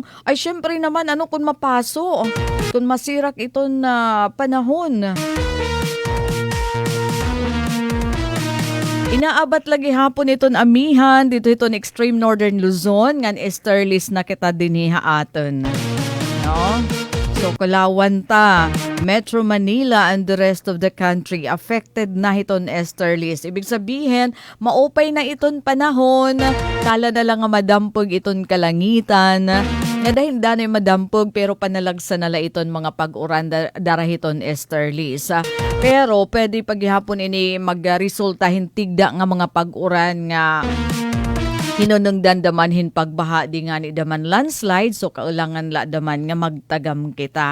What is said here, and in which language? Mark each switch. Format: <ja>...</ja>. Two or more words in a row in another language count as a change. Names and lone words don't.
<war>Ay syempre naman kung mapaso, kung masirak ito na panahon. Inaabat lagi hapon iton amihan dito iton extreme northern Luzon ngan esterlis na kita dinhiha aton. No? So kulawan ta, Metro Manila and</war> <en>the rest of the country affected</en> <war>na iton esterlis.</war> <tl>Ibig sabihin,</tl> <war>maupay na iton panahon, kala na lang nga madampog iton kalangitan. Nga dahil danay madampog pero panalagsa nala iton mga pag-uran darahiton esterlis. Pero pwede paghihapon ini magresultahin tigda nga mga pag-uran nga hinunong dandamanhin pagbaha di nga ni daman landslide, so kaulangan la daman nga magtagam kita.</war>